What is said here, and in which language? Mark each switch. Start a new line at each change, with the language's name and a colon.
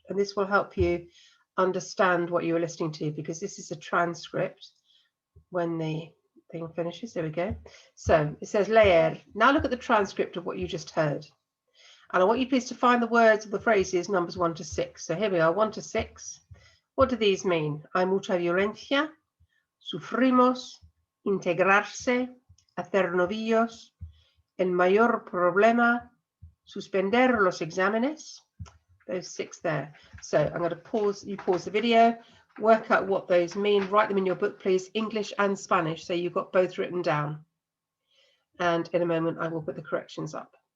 English: And this will help you understand what you were listening to, because this is a transcript when the thing finishes. There we go. So it says leer. Now look at the transcript of what you just heard. And I want you please to find the words of the phrases numbers 1 to 6. So here we are, 1 to 6. What do these mean?
Spanish: Hay mucha violencia, sufrimos, integrarse, hacer novillos, el mayor problema, suspender los exámenes.
English: Those 6 there. So I'm going to pause, you pause the video, work out what those mean, write them in your book, please, English and Spanish, so you've got both written down. And in a moment, I will put the corrections up.